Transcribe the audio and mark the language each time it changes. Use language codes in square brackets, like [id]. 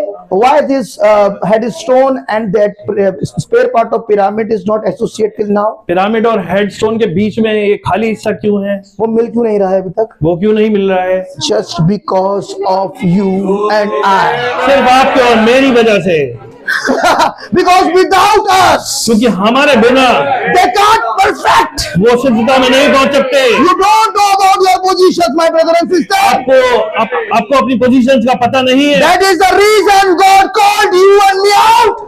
[en] Why this headstone and that spare part of pyramid is not associated till now? [hi] Pyramid और headstone के बीच में ये खाली हिस्सा क्यों है? वो मिल क्यों नहीं रहा है अभी तक? वो क्यों नहीं मिल रहा है? [en] Just because of you and I. [hi] सिर्फ आपके और मेरी वजह से। [en] Because without us, [hi] क्योंकि हमारे बिना [en] they can't perfect. [hi] वो सिद्धता में नहीं पहुंच सकते। [en] You don't know about your positions, my brother and sister. [hi] आपको अपनी पोजीशंस का पता नहीं है। [en] That is the reason God called you and me out.